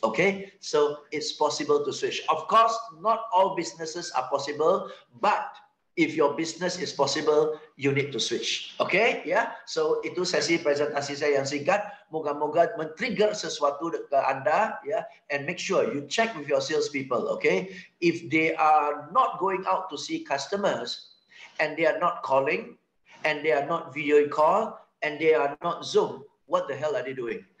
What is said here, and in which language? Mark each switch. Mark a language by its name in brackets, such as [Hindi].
[English] Okay, so it's possible to switch. Of course, not all businesses are possible, but if your business is possible, you need to switch. [Indonesian] Okay, ya. So itu sesi presentasi saya yang singkat. Moga-moga men-trigger sesuatu ke Anda, ya. [English] And make sure you check with your salespeople. Okay, if they are not going out to see customers, and they are not calling, and they are not video call, and they are not Zoom, what the hell are they doing?